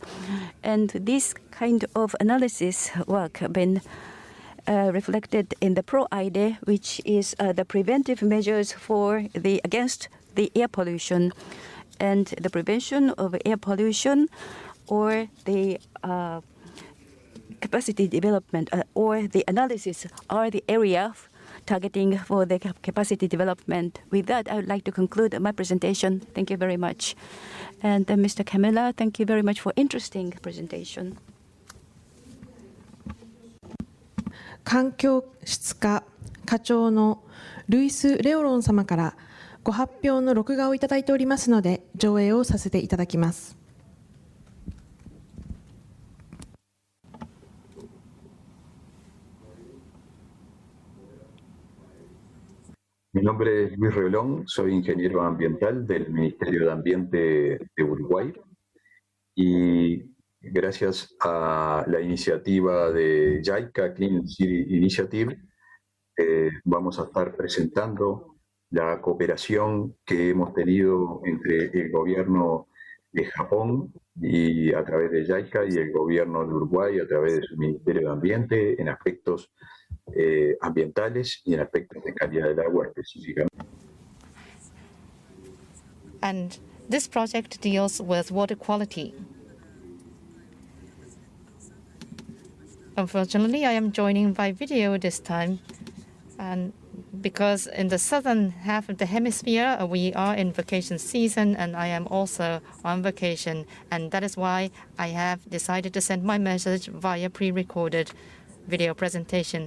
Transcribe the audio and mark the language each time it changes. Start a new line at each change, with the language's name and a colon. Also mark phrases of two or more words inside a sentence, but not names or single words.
English: And this kind of analysis work have been reflected in the PRO-ID, which is the preventive measures for against the air pollution and the prevention of air pollution, or the capacity development or the analysis are the area targeting for the capacity development. With that, I would like to conclude my presentation. Thank you very much. And Mr. Kamela, thank you very much for interesting presentation.
Japanese: 環境質課課長のルイス・レオロン様からご発表の録画をいただいておりますので、上映をさせていただきます。
Spanish: Mi nombre es Luis Reolon, soy ingeniero ambiental del Ministerio de Ambiente de Uruguay y gracias a la iniciativa de JICA Clean City Initiative vamos a estar presentando la cooperación que hemos tenido entre el gobierno de Japón y a través de JICA y el gobierno de Uruguay a través de su Ministerio de Ambiente en aspectos ambientales y en aspectos de calidad del agua específicamente.
English: And this project deals with water quality. Unfortunately, I am joining by video this time, and because in the southern half of the hemisphere, we are in vacation season, and I am also on vacation, and that is why I have decided to send my message via pre-recorded video presentation.